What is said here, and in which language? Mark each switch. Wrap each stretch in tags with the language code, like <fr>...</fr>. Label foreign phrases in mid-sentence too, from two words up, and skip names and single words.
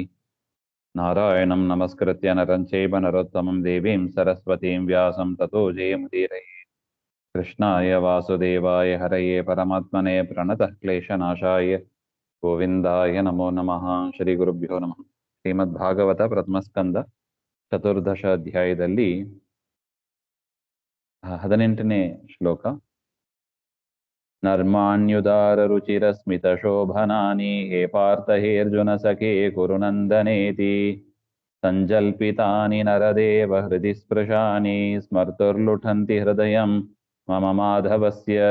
<sa>नारायणं नमस्कृत्य नरं चैव नरोत्तमं देवीं सरस्वतीं व्यासं ततो जयमुदीरये। कृष्णाय वासुदेवाय हरये परमात्मने प्रणतः क्लेशनाशाय गोविन्दाय नमो नमः। श्रीगुरुभ्यो नमः।</sa> <kn>ಶ್ರೀಮದ್ಭಾಗವತ ಪ್ರಥಮಸ್ಕಂದ ಚತುರ್ದಶ ಅಧ್ಯಾಯದಲ್ಲಿ 18ನೇ ಶ್ಲೋಕ.</kn> <sa>ನರ್ಮಾಣ್ಯುದಾರ ರುಚಿರ ಸ್ಮಿತ ಶೋಭನಾನಿ ಹೇ ಪಾರ್ಥ ಹೇ ಅರ್ಜುನ ಸಖೇ ಕುರುನಂದನೇತಿ ಸಂಜಲ್ಪಿತಾನಿ ನರದೇವ ಹೃದಯ ಸ್ಪೃಶಾನಿ ಸ್ಮರ್ತುರ್ಲುಠಂತಿ ಹೃದಯಂ ಮಮ ಮಾಧವಸ್ಯ.</sa>